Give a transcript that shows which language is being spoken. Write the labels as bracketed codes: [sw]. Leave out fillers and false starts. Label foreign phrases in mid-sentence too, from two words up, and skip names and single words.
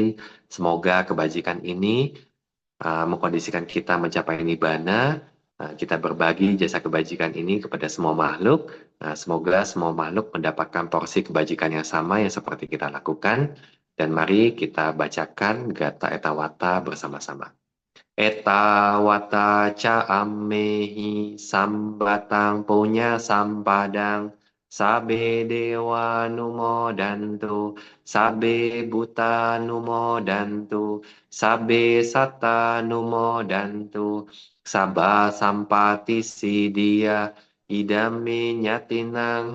[id] Semoga kebajikan ini mengkondisikan kita mencapai nibbana. Kita berbagi jasa kebajikan ini kepada semua makhluk. Semoga semua makhluk mendapatkan porsi kebajikan yang sama yang seperti kita lakukan. Dan mari kita bacakan Gata Etawata bersama-sama. [pi] Etawata ca ammehi sambatang punya sampadang. Sabe dewa numodantu, sabe buta numodantu, sabe satta numodantu, Sabah sampati sidia idami nyatinang